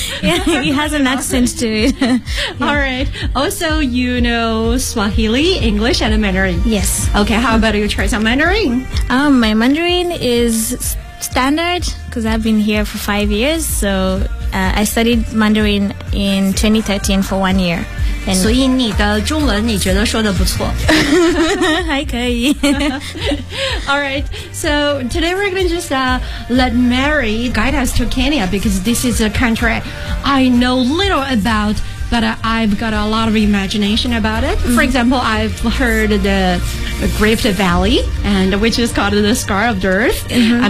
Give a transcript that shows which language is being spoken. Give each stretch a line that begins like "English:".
English: Yeah, it has an accent to it. Yeah. All right. Also, you know Swahili, English, and Mandarin. Yes. Okay, how about you try some Mandarin? My Mandarin is standard because I've been here for 5 years. So I studied Mandarin in 2013 for 1 year. And、
Chinese: 所以你的中文你觉得说得不错还可以
English: Alright, so today we're going to just let Mary guide us to Kenya because this is a country I know little about but I've got a lot of imagination about it、mm-hmm. For example, I've heard the Rift Valley and which is called the Scar of the Earth、mm-hmm.